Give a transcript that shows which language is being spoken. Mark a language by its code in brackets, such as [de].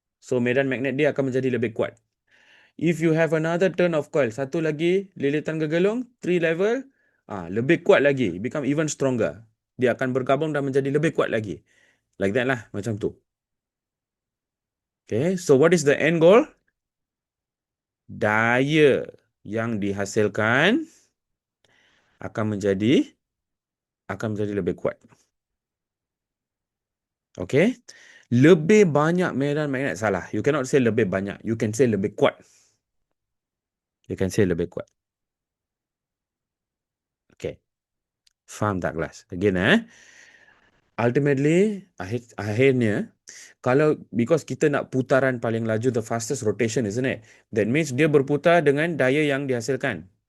[ms] So, medan magnet dia akan menjadi lebih kuat. [en] If you have another turn of coil, [ms] satu lagi lilitan gegelung, 3 level, lebih kuat lagi. [en] Become even stronger. [ms] Dia akan bergabung dan menjadi lebih kuat lagi. [en] Like that lah, [ms] macam tu. [en] Okay, so what is the end goal? [ms] Daya yang dihasilkan akan menjadi lebih kuat. Okay. Lebih banyak medan magnet salah. [en] You cannot say [ms] lebih banyak. [en] You can say [ms] lebih kuat. [en] You can say lebih kuat. [ms] Okay. Faham tak kelas? [en] Again ultimately, akhirnya, because [ms] kita nak putaran paling laju, [en] the fastest rotation, isn't it? That means [ms] dia berputar dengan daya yang dihasilkan.